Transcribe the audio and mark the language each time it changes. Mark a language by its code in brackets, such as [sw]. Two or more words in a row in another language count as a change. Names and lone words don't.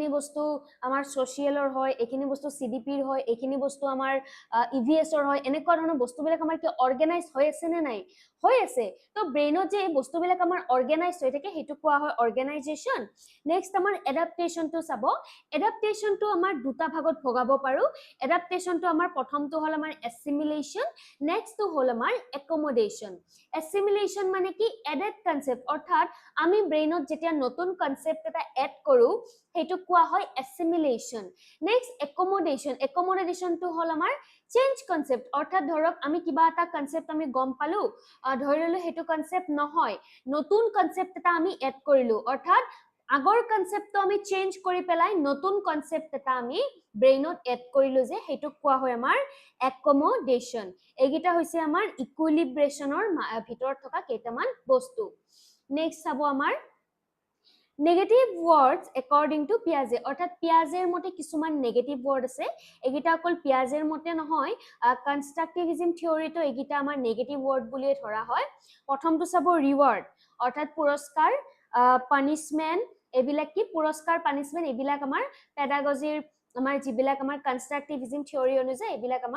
[as] বস্তু আমাৰ সোশিয়েলৰ হয় এখিনি বস্তু সিডিপিৰ হয় এখিনি বস্তু আমাৰ ইভিএছৰ হয় এনেকুৱা ধৰণৰ বস্তুবিলাক আমাৰ কি অৰ্গানাইজ হৈ আছে নে নাই হৈ আছে তো ব্ৰেইনত যে এই বস্তুবিলাক আমাৰ অৰ্গানাইজ হৈ থাকে হেতু কোৱা হয় অৰ্গানাইজেশন নেক্সট আমাৰ এডাপ্টেশনটো চাব এডাপ্টেশনটো আমাৰ দুটা ভাগত ভগাব পাৰো এডাপ্টেশনটো আমাৰ প্ৰথমটো হল আমাৰ এছিমিলেশন নেক্সটটো হল আমাৰ একমোডেশন এছিমিলেশন মানে কি [en] added concept [as] অৰ্থাৎ আমি ব্ৰেইনত যেতিয়া নতুন কনসেপ্ট এটা এড কৰো হেতু কোৱা হয় [en] assimilation next accommodation [as] to হল আমাৰ [en] change concept [as] অৰ্থাৎ ধৰক আমি কিবা এটা কনসেপ্ট আমি গম পালো ধৰি ললো হেতু কনসেপ্ট নহয় নতুন কনসেপ্ট এটা আমি এড কৰিলো অৰ্থাৎ আগৰ কনসেপ্টটো আমি চেঞ্জ কৰি পেলাই নতুন কনসেপ্ট এটা আমি ব্ৰেইনত এড কৰিলো যে হেতু কোৱা হয় আমাৰ accommodation এইগিটা হৈছে আমাৰ ইকুইলিব্ৰেশনৰ ভিতৰত থকা কেইটামান বস্তু নেক্সট চাবো আমাৰ [en] Negative words according to Piaget [as] অর্থাৎ পিয়াজেৰ মতে কিছুমান [en] negative word [as] আছে এগিটা অকল পিয়াজেৰ মতে নহয় [en] constructivism theoryটো [as] এগিটা আমাৰ [en] negative word [as] বুলিয়ে ধৰা হয় প্ৰথমটো চাব ৰিৱাৰ্ড অৰ্থাৎ পুৰস্কাৰ পানিশমেন্ট এবিলাক কি পুৰস্কাৰ পানিশমেন্ট এবিলাক আমাৰ পেডাগজিৰ আমাৰ যিবিলাক আমাৰ [en] constructivism theory [as] অনুযায়ী এবিলাক আমাৰ